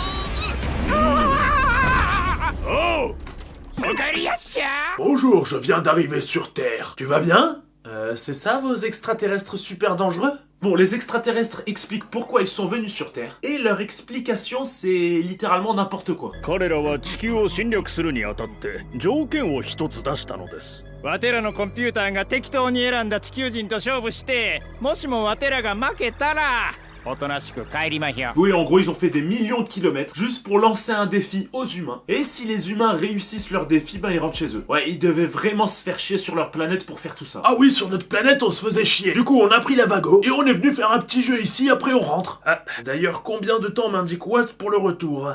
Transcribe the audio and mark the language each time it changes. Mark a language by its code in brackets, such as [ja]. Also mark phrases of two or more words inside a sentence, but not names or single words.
[fr] Oh! Bonjour, je viens d'arriver sur Terre. Tu vas bien? C'est ça vos extraterrestres super dangereux? Bon, les extraterrestres expliquent pourquoi ils sont venus sur Terre. Et leur explication, c'est littéralement n'importe quoi. [ja] 彼らは地球を侵略するにあたって条件を一つ出したのです。わてらのコンピューターが適当に選んだ地球人と勝負して、もしもわてらが負けたら、おとなしく帰りまひょ。 [fr] Oui, en gros, ils ont fait des millions de kilomètres juste pour lancer un défi aux humains. Et si les humains réussissent leur défi, ben ils rentrent chez eux. Ouais, ils devaient vraiment se faire chier sur leur planète pour faire tout ça. Ah oui, sur notre planète, on se faisait chier. Du coup, on a pris la Vago et on est venu faire un petit jeu ici, après on rentre. Ah, d'ailleurs, combien de temps m'indique Wast pour le retour?